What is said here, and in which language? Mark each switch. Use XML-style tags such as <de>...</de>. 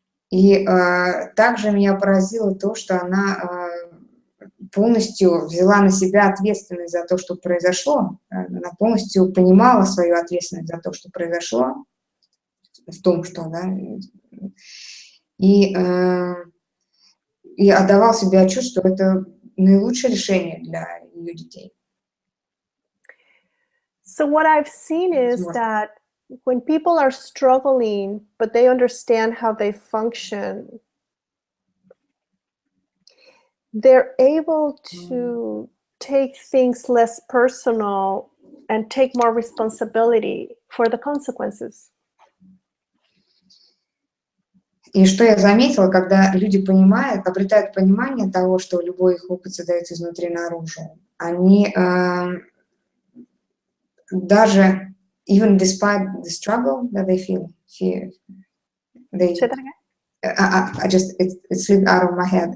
<ru>И также меня поразило то, что она полностью взяла на себя ответственность за то, что произошло. Она полностью понимала свою ответственность за то, что произошло, в том, что, да, и отдавал себе отчет, что это наилучшее решение для ее детей.</ru> <en>So what I've seen is that when people are struggling, but they understand how they function, they're able to take things less personal and take more responsibility for the consequences.</en> <ru>И что я заметила, когда люди понимают, обретают понимание того, что любой их опыт создается изнутри наружу, они даже</ru> <en>even despite the struggle that they feel, they it slipped out of my head.</en>